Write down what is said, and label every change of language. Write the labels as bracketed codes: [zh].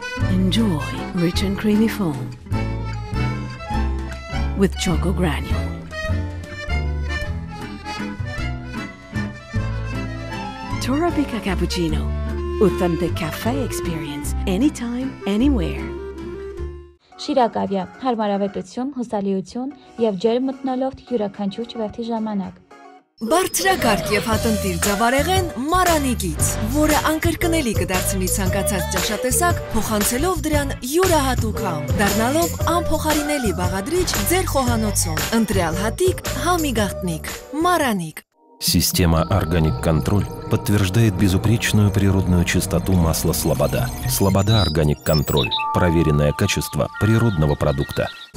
[en] Enjoy rich and creamy foam with choco granule. Arabica cappuccino. Authentic cafe experience anytime, anywhere. [hy] շիրակավյա, հարմարավետություն, հուսալիություն և ջերմ մթնոլորտ յուրաքանչյուր չվերթի ժամանակ։ Բարձրակարգ եւ հատընտիր ձավարեղեն Մարանի գիծ, որը անկրկնելի կդարձնի ցանկացած ճաշատեսակ, փոխանցելով դրան յուրահատուկ համ, դառնալով անփոխարինելի բաղադրիչ ձեր խոհանոցում։ Ընտրյալ հատիկ, համի գաղտնիք, Мараник. [ru] Система «Органик Контроль» подтверждает безупречную природную чистоту масла «Слобода». «Слобода Органик Контроль» – проверенное качество природного продукта.